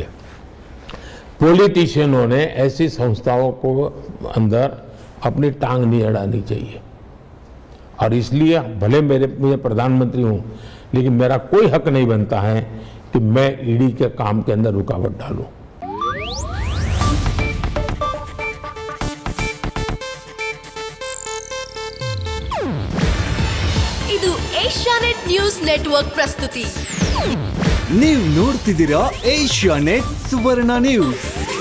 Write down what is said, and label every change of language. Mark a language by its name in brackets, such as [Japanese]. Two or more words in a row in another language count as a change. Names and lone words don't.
[Hindi] पॉलिटिशियनों ने ऐसी संस्थाओं को अंदर अपनी टांग नहीं अड़ानी चाहिए। और इसलिए भले मैं प्रधानमंत्री हूं, लेकिन मेरा कोई हक नहीं बनता है कि मैं ईडी के काम के अंदर रुकावट डालूं। [Kannada] ಇದು ಏಷ್ಯಾನೆಟ್ ನ್ಯೂಸ್ ನೆಟ್ವರ್ಕ್ ಪ್ರಸ್ತುತಿ. ನೀವು ನೋಡ್ತಿದ್ದೀರಾ ಏಷ್ಯಾನೆಟ್ ಸುವರ್ಣ ನ್ಯೂಸ್.